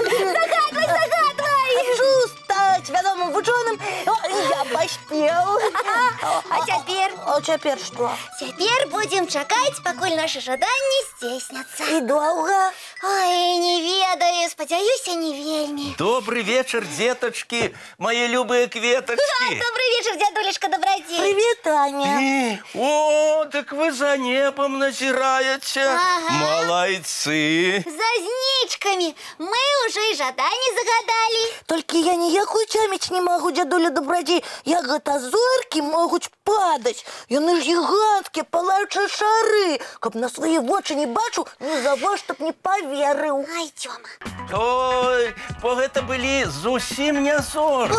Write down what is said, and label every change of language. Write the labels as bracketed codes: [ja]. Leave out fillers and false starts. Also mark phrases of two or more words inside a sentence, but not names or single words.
[be] Загадвай. Хочу стаць вядомым вучоным. Я паспеў. А цяпер? А цяпер што? Цяпер будзем чакаць, пакуль нашы жаданні здзейсняцца. І доўга? Ой, не ведаю, спадзяюся, не вельмі. [ru] Добрый вечер, деточки, мои любые кветочки. Добрый вечер, дядулечка Добродей. Привет, Аня. [be] О, так вы за небом назираете. Ага. [ru] Молодцы. [be] За знічкамі. Мы уже і жаданні загадалі. Толькі я ніяк уцяміць не магу, дзядуля Добрадзей, як гэта зоркі могуць падаць. Яны ж гіганцкія палаючыя шары. Каб на свае вочы не бачыў, ні за што б не паверыў. Ай, Тёма. Ой, бо гэта былі зусім не зоры.